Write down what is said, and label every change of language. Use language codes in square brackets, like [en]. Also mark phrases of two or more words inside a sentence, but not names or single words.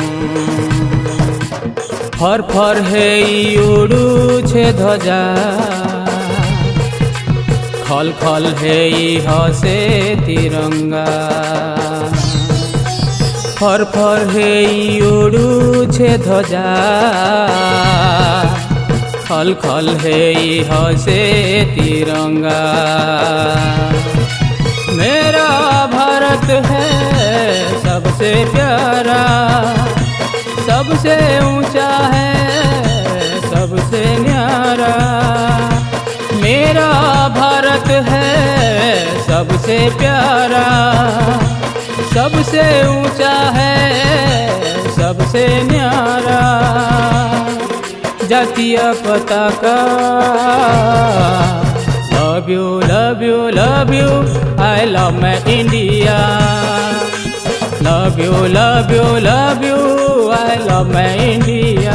[or] ଫର ଫର ହୋଇ ଉଡୁଛି ଧ୍ୱଜା, ଖଳ ଖଳ ହୋଇ ହସେ ତିରଙ୍ଗା। ଫର ଫର ହୋଇ ଉଡୁଛି ଧ୍ୱଜା, ଖଳ ଖଳ ହୋଇ ହସେ ତିରଙ୍ଗା। [hi] मेरा भारत है सबसे प्यारा, सबसे ऊंचा है सबसे न्यारा। मेरा भारत है सबसे प्यारा, सबसे ऊंचा है सबसे न्यारा। [or] ଜାତୀୟ ପତାକା [en] love you love you love you, I love my India. love you love you love you, I love my India.